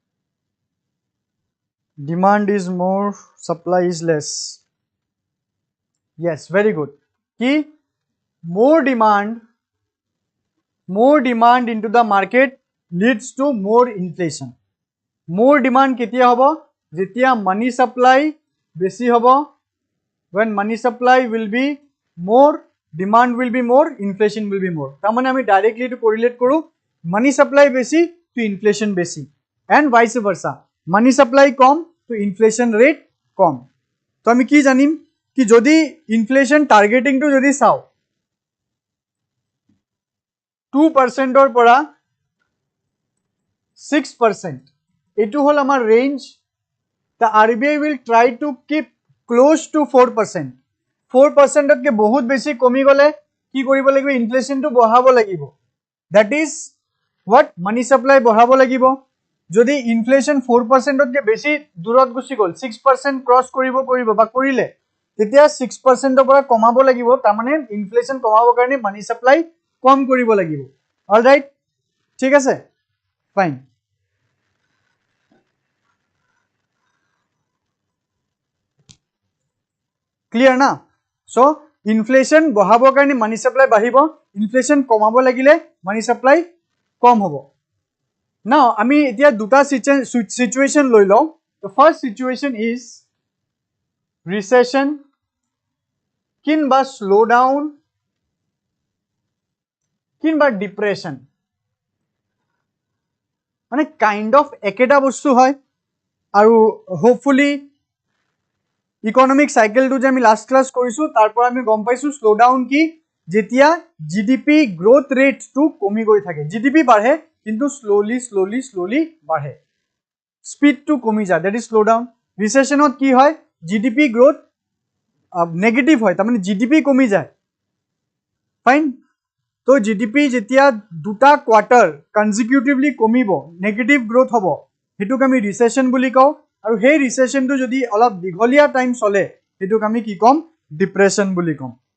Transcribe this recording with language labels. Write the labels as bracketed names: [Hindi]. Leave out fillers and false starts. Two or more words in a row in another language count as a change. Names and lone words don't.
[English] Demand is more, supply is less. Yes, very good. Ki more demand into the market leads to more inflation. More demand [Assamese] কেতিয়া হ'ব? যেতিয়া [English] money supply [Assamese] বেছি হ'ব. [English] When money supply will be more, demand will be more, inflation will be more. [Assamese] Tamane ami directly to correlate koru [English] money supply [Assamese] besi to inflation besi [English] and vice versa. Money supply [Assamese] কম তো [English] inflation rate [Assamese] কম. তো আমি কি জানিম কি যদি [English] inflation targeting [Assamese] তো যদি চাওঁ 2%ৰ পৰা 6%. এইটো হ'ল আমাৰ range. [English] The RBI will try to keep close to 4%. [Assamese] 4%কৈ বহুত বেছি কমি গ'লে কি কৰিব লাগিব, inflation to bahabo lagibo. [English] That is what money supply [Assamese] বঢ়াব লাগিব. যদি inflation 4%কৈ বেছি দূৰৈত গুচি গ'ল 6% cross কৰিব বা কৰিলে তেতিয়া 6% পৰা কমাব লাগিব তাৰমানে ইনফ্লেশন কমাবৰ কাৰণে [English] money supply [Assamese] কম কৰিব লাগিব [English] all right [Assamese] ঠিক আছে ফাইন ক্লিয়াৰ না সো ইনফ্লেশন বঢ়াবৰ কাৰণে [English] money supply [Assamese] বাঢ়িব ইনফ্লেশন কমাব লাগিলে [English] money supply [Assamese] কম হ'ব নাও আমি এতিয়া দুটা সিচুৱেশন লৈ লওঁ [English] the first situation is recession [Assamese] কিংবা slowdown কিংবা depression মানে [English] kind of [Assamese] একেটা বস্তু হয় আৰু হোপফুলি [English] economic cycleটো [Assamese] যে আমি [English] last class [Assamese] কৰিছো তাৰ পৰা আমি গম পাইছো slowdown কি যেতিয়া [English] GDP growth rateটো [Assamese] কমি গৈ থাকে জিডিপি বাঢ়ে কিন্তু স্লোলি বাঢ়ে স্পীডটো কমি যায় [English] that is slowdown [Assamese] ৰিসেশনত কি হয় [English] GDP growth negative [Assamese] হয় তাৰমানে জিডিপি কমি যায় ফাইন তো জিডিপি যেতিয়া দুটা [English] quarter consecutively [Assamese] কমিব [English] negative growth [Assamese] হ'ব হেতুক আমি ৰিসেশন বুলি কওঁ আৰু সেই ৰিসেশনটো যদি অলপ দীঘলীয়া টাইম চলে হেতুক আমি কি কম ডিপ্ৰেছন বুলি কম